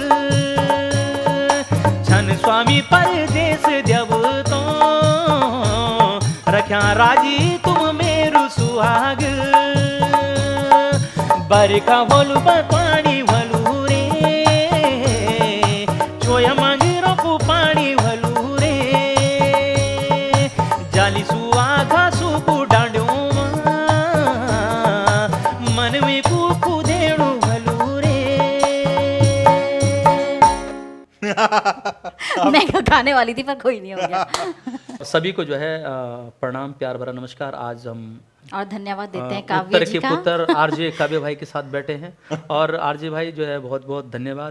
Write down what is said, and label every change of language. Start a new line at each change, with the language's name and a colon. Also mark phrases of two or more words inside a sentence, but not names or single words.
Garhwali: छन स्वामी परदेश देव तो, रख्या राजी तुम मेरू सुहाग, बरखा वलू पानी वलू रे, छोया मांगी रोकू पानी वलू रे, जाली सुआ घासू कु डांड्यो मा, मनवी कुकू देणू भलू रे।
Hindi: मैं गाने वाली थी पर कोई नहीं हो गया। सभी को जो है प्रणाम, प्यार भरा नमस्कार। आज हम और धन्यवाद देते हैं उत्तर काव्य जी के का। पुत्र आरजे काव्य भाई के साथ बैठे हैं। और आरजे भाई जो है बहुत बहुत धन्यवाद।